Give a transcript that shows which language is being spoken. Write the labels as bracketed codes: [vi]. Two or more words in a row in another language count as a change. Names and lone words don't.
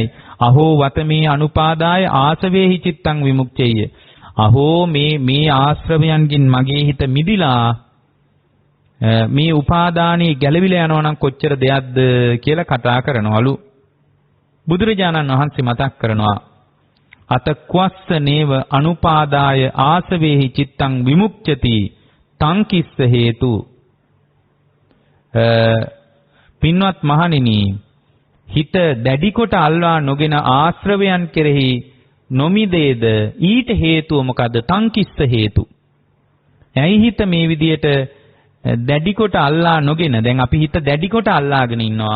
[pi] අහෝ වත මේ අනුපාදාය ආසවේහි චිත්තං විමුක්ඛය. [si] අහෝ මේ ආශ්‍රවයන්ගෙන් මගේ හිත මිදිලා මේ උපාදානයේ ගැලවිලා යනවා නම් කොච්චර දෙයක්ද කියලා කතා කරනවලු. බුදුරජාණන් වහන්සේ මතක් කරනවා [pi] අතක්වස්ස නේව අනුපාදාය ආසවේහි චිත්තං විමුක්ඛති තං කිස්ස හේතු. [si] පින්වත් මහණෙනි, හිත දැඩි කොට අල්වා නොගෙන ආශ්‍රවයන් කෙරෙහි නොමිදේද ඊට හේතුව මොකද්ද? [pi] තං කිස්ස හේතු. [si] ඇයි හිත මේ විදියට දැඩි කොට අල්ලා නොගෙන, දැන් අපි හිත දැඩි කොට අල්ලාගෙන ඉන්නවා.